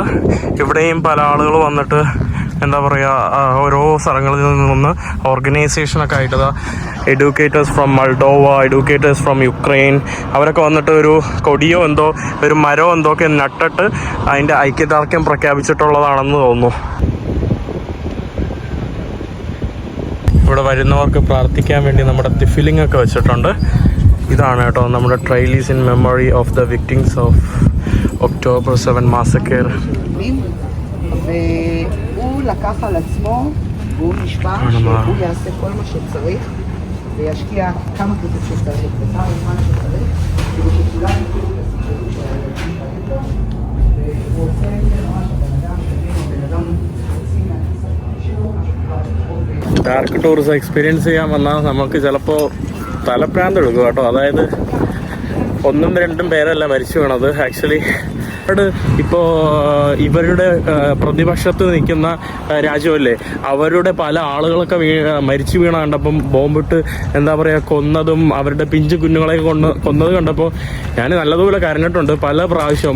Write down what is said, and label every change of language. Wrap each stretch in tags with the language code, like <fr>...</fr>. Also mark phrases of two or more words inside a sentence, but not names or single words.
<ml>ഇവിടെയും പല ആളുകൾ വന്നിട്ട് എന്താ പറയുക ഓരോ സ്ഥലങ്ങളിൽ നിന്ന് ഓർഗനൈസേഷനൊക്കെ ആയിട്ട്</ml> <en>educators from Moldova, educators from Ukraine,</en> <ml>അവരൊക്കെ വന്നിട്ട് ഒരു കൊടിയോ എന്തോ ഒരു മരമോ എന്തോ ഒക്കെ നട്ടിട്ട് അതിൻ്റെ ഐക്യദാർഢ്യം പ്രഖ്യാപിച്ചിട്ടുള്ളതാണെന്ന് തോന്നുന്നു. ഇവിടെ വരുന്നവർക്ക് പ്രാർത്ഥിക്കാൻ വേണ്ടി നമ്മുടെ തിഫിലിംഗ് ഒക്കെ വെച്ചിട്ടുണ്ട്. ഇതാണ് കേട്ടോ നമ്മുടെ</ml> <en>trellis in memory of the victims of October 7 massacre.</en> <he>והוא לקח על עצמו, והוא נשבע שהוא יעשה כל מה שצריך וישקיע כמה כסף שצריך וכמה זמן שצריך כדי שכולם יקראו את הסיפור של הילדים שלהם. והוא עושה את זה ממש הבן אדם שבין הבן אדם יוצאים מהכסף שלו, משהו כבר</he> <en>dark tourism experience</en> <ml>ചെയ്യാൻ വന്നാൽ നമുക്ക് ചിലപ്പോൾ തലപ്രാന്ത് എടുക്കും കേട്ടോ. അതായത് 1ഉം 2ഉം പേരല്ല മരിച്ചു വീണത്. ആക്ച്വലി ഇപ്പോൾ ഇവരുടെ പ്രതിപക്ഷത്ത് നിൽക്കുന്ന രാജ്യമല്ലേ, അവരുടെ പല ആളുകളൊക്കെ മരിച്ചു വീണ കണ്ടപ്പം ബോംബിട്ട് എന്താ പറയുക കൊന്നതും അവരുടെ പിഞ്ചു കുഞ്ഞുങ്ങളെയൊക്കെ കൊന്നത് കണ്ടപ്പോൾ ഞാൻ നല്ലതുപോലെ കരഞ്ഞിട്ടുണ്ട് പല പ്രാവശ്യവും.</ml>